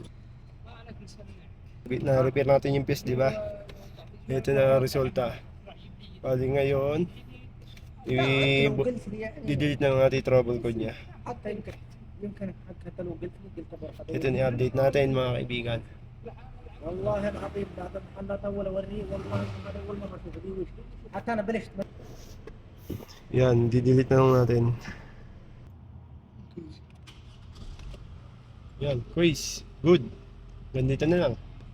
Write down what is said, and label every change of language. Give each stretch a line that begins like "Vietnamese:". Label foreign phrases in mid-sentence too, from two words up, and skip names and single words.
Filipino: Na-repair natin yung fuse, di ba? Ito na ang resulta. Bali ngayon, i-delete na natin yung
English: trouble code
Filipino: niya. Ito na i-update natin mga kaibigan.
Arabic: والله العظيم لا اطول اوريه والله هذا اول مره اشوفه دي وش حتى انا بلشت
Filipino: Yan, di-delete na lang natin. Yan, quiz. Good. Ganito na lang.